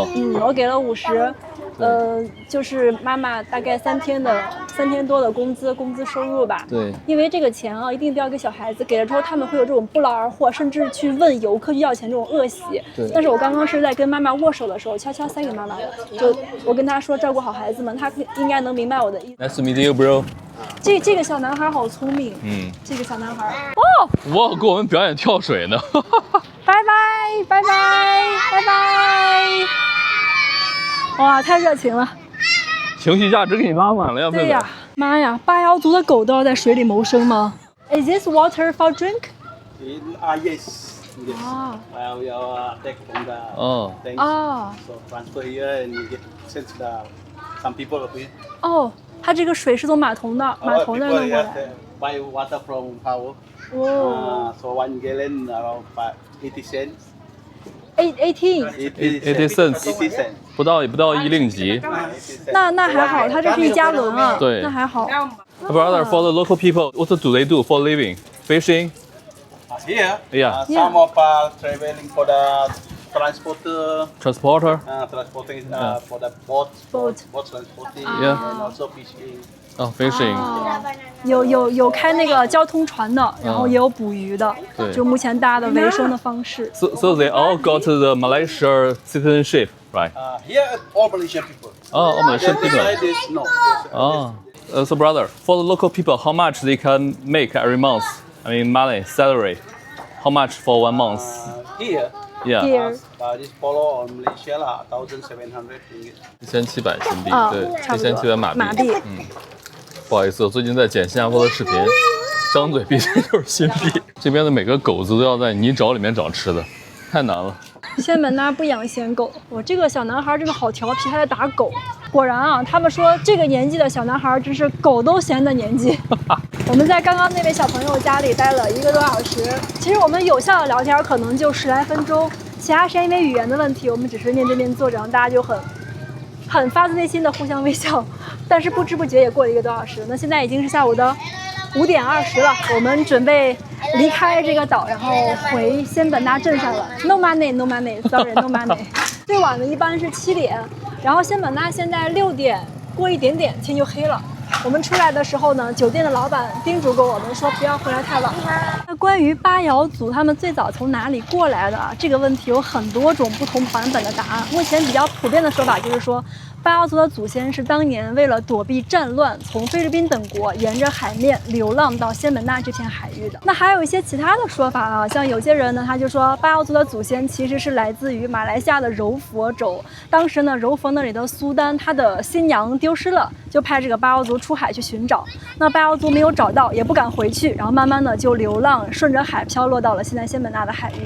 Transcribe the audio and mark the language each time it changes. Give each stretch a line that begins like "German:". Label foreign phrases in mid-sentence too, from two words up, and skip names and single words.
Chinese: 我給了50，就是媽媽大概3天多的工資收入吧。對，因為這個錢啊，一定不要給小孩子，給了之後他們會有這種不勞而獲，甚至去問遊客要錢這種惡習。對。但是我剛剛是在跟媽媽握手的時候，悄悄塞給媽媽的，就我跟她說照顧好孩子們，她應該能明白我的意思。
English: Nice to meet you, bro.
Chinese: 這個小男孩好聰明。這個小男孩。哦。哇，給我們表演跳水呢。拜拜拜拜拜拜！哇，太熱情了，情緒價值給你拉滿了呀！對呀，媽呀，巴瑤族的狗都要在水裡謀生嗎 ？
English: Is this water for drink? Yes. We are take from the tanks. So transfer here and you get sent to some people up here.
Chinese: 哦，它這個水是從碼頭那弄過來。
English: Buy water from power. So 1 gallon around 80 cents. 80 cents.
Chinese: 不到1令吉。那還好，它這是1加侖啊。對，那還好。
English: Brother, for the local people, what do they do for living? Fishing? Here, Yeah. Some of traveling for the transporter. Transporter. Transporting Yeah. for the boat. Boat. Boat transporting. Yeah. And also fishing. Oh, fishing.
Chinese: 有开那个交通船的，然后也有捕鱼的，对就目前大家的维生的方式。
English: So they all got the Malaysia citizenship, right? Here, all Malaysian people. Oh, Malaysian This people. side is no. Oh. So brother, for the local people, how much they can make every month? I mean, money, salary. How much for 1 month? Here, Yeah. Here this follow on Malaysia lah, 1,700 ringgit.
Chinese: 1700 新币，啊对，差不多 1700马币。马币不好意思，我最近在剪新加坡的视频，张嘴闭嘴就是新币。这边的每个狗子都要在泥沼里面找吃的，太难了。仙本那不养闲狗，我这个小男孩真的好调皮，他在打狗。果然啊，他们说这个年纪的小男孩真是狗都嫌的年纪。我们在刚刚那位小朋友家里待了1个多小时，其实我们有效的聊天可能就10来分钟，其他时间因为语言的问题，我们只是面对面坐着，然后大家就很发自内心的互相微笑，但是不知不觉也过了1个多小时。那现在已经是下午的5点20了，我们準備離開這個島，然後回仙本那鎮上了。
English: No money, no money, sorry, no money。
Chinese: 最晚的一般是7點，然後仙本那現在6點過一點點天就黑了。我們出來的時候呢，酒店的老闆叮囑過我們說不要回來太晚。那關於巴瑤族他們最早從哪裡過來的啊？這個問題有很多種不同版本的答案。目前比較普遍的說法就是說，巴瑤族的祖先是當年為了躲避戰亂，從菲律賓等國沿着海面流浪到仙本那這片海域的。那還有一些其他的說法啊，像有些人呢，他就說巴瑤族的祖先其實是來自於馬來西亞的柔佛州。當時呢，柔佛那裡的蘇丹他的新娘丟失了，就派這個巴瑤族出海去尋找。那巴瑤族沒有找到，也不敢回去，然後慢慢的就流浪，順着海飄落到了現在仙本那的海域。